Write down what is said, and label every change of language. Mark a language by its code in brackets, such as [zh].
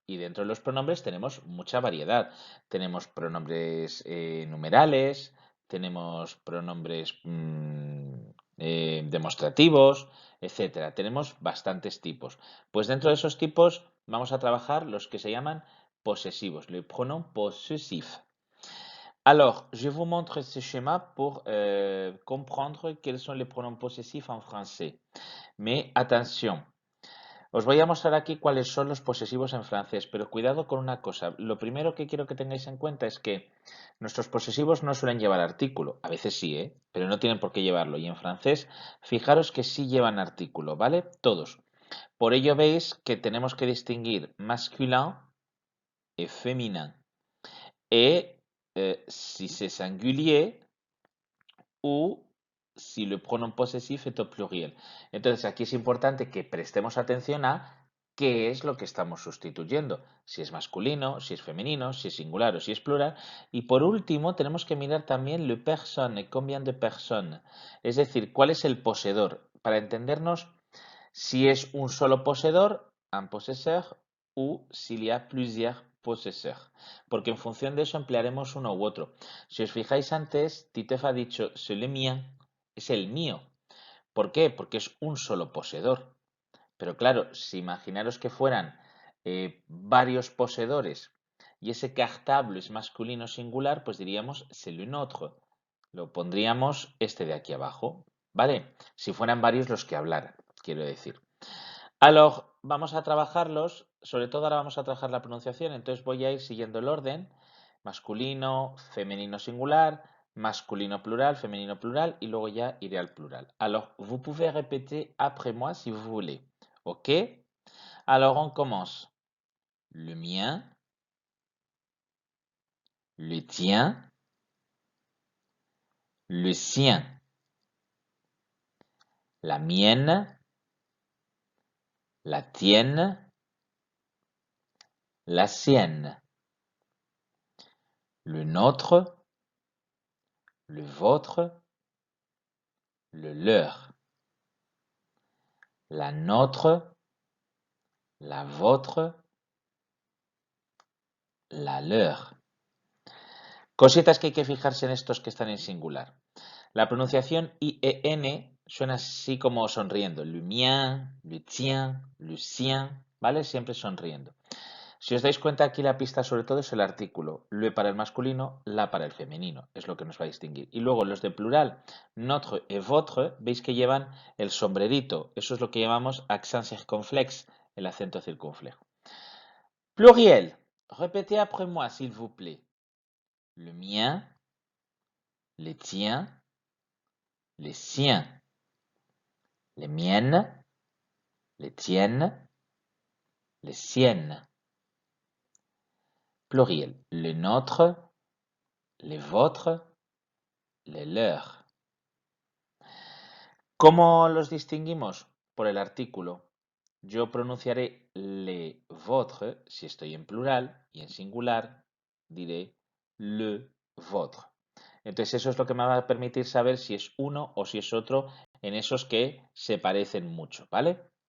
[es] Y dentro de los pronombres tenemos mucha variedad. Tenemos pronombres numerales, tenemos pronombres demostrativos, etcétera. Tenemos bastantes tipos. Pues dentro de esos tipos vamos a trabajar los que se llaman posesivos, le pronom possessif. [fr] Alors, je vous montre ce schéma pour comprendre quels sont les pronoms possessifs en français. [es] Mais attention, os voy a mostrar aquí cuáles son los posesivos en francés, pero cuidado con una cosa. Lo primero que quiero que tengáis en cuenta es que nuestros posesivos no suelen llevar artículo. A veces sí, ¿eh? Pero no tienen por qué llevarlo. Y en francés, fijaros que sí llevan artículo, ¿vale? Todos. Por ello veis que tenemos que distinguir masculin y féminin. [fr] Et si c'est singulier ou si le pronom posesif est au pluriel. [es] Entonces aquí es importante que prestemos atención a qué es lo que estamos sustituyendo, si es masculino, si es femenino, si es singular o si es plural. Y por último tenemos que mirar también le personne, combien de personnes, es decir, cuál es el poseedor, para entendernos si es un solo poseedor, un possesseur, o s'il y a plusieurs possesseurs, porque en función de eso emplearemos uno u otro. Si os fijáis antes, Titeuf ha dicho c'est le mien, es el mío. ¿Por qué? Porque es un solo poseedor. Pero claro, si imaginaros que fueran varios poseedores y ese cartable es masculino singular, pues diríamos c'est le nôtre. Lo pondríamos este de aquí abajo, ¿vale? Si fueran varios los que hablaran, quiero decir. Alors, vamos a trabajarlos, sobre todo ahora vamos a trabajar la pronunciación, entonces voy a ir siguiendo el orden, masculino, femenino singular, masculino plural, femenino plural, y luego ya iré al plural. [fr] Alors, vous pouvez répéter après moi si vous voulez. ¿Ok? Alors, on commence. Le mien, le tien, le sien, la mienne, la tienne, la sienne, le nôtre, le vôtre, le leur, la nôtre, la vôtre, la leur. [es] Cositas que hay que fijarse en estos que están en singular. La pronunciación IEN suena así como sonriendo. [fr] Le mien, le tien, le sien, ¿vale? Siempre sonriendo. [es] Si os dais cuenta, aquí la pista sobre todo es el artículo. Le para el masculino, la para el femenino. Es lo que nos va a distinguir. Y luego los de plural, notre et votre, veis que llevan el sombrerito. Eso es lo que llamamos accent circonflexe, el acento circunflejo. [fr] Pluriel. Répétez après moi, s'il vous plaît. Le mien, les tiens, les siens, les miennes, les tiennes, les siennes. Pluriel. Le nôtre, les vôtres, les leurs. [es] ¿Cómo los distinguimos? Por el artículo. Yo pronunciaré les vôtres si estoy en plural y en singular diré le vôtre. Entonces eso es lo que me va a permitir saber si es uno o si es otro en esos que se parecen mucho, ¿vale?